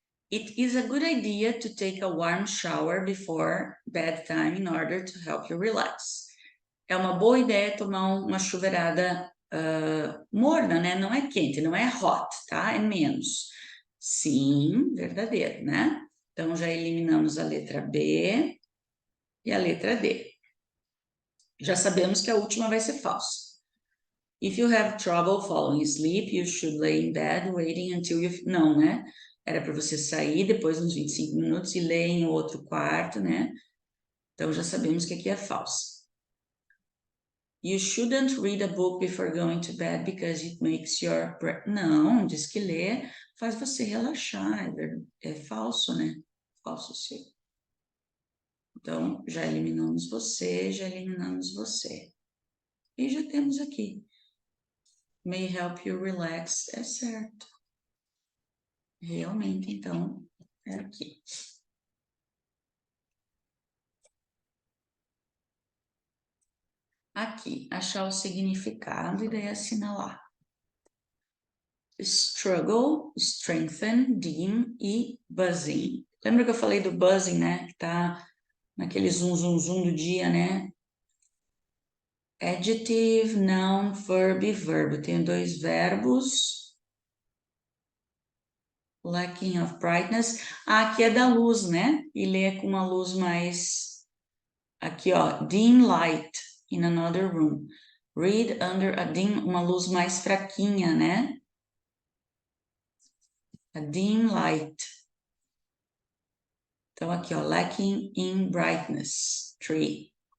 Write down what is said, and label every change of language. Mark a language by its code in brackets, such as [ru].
[en] It is a good idea to take a warm shower before bedtime in order to help you relax. [pt] É uma boa ideia tomar uma chuveirada morna, né? Não é quente, não é hot, tá? É menos. Sim, verdadeiro, né? Então, já eliminamos a letra B e a letra D. Já sabemos que a última vai ser falsa. [en] If you have trouble falling asleep, you should lay in bed waiting until you... [pt] Não, né? Era para você sair depois uns 25 minutos e ler em outro quarto, né? Então, já sabemos que aqui é falso. [en] You shouldn't read a book before going to bed because it makes your... [pt] Não, diz que ler faz você relaxar. É falso, né? Falso, sim. Então, já eliminamos você, já eliminamos você. E já temos aqui. [en] May help you relax, [pt] é certo. Realmente, então, é aqui. Aqui, achar o significado e daí assinalar. [en] Struggle, strengthen, dim e buzzing. [pt] Lembra que eu falei do buzzing, né? Que tá naquele zoom, zoom, zoom do dia, né? [en] Adjective, noun, verb [pt] e verbo. Tenho 2 verbos. [en] Lacking of brightness. [pt] Ah, aqui é da luz, né? E ler com uma luz mais... Aqui, ó. [en] Dim light in another room. Read under a dim, [pt] uma luz mais fraquinha, né? [en] A dim light. [pt] Então, aqui, ó. [en] Lacking in brightness. [pt] 3.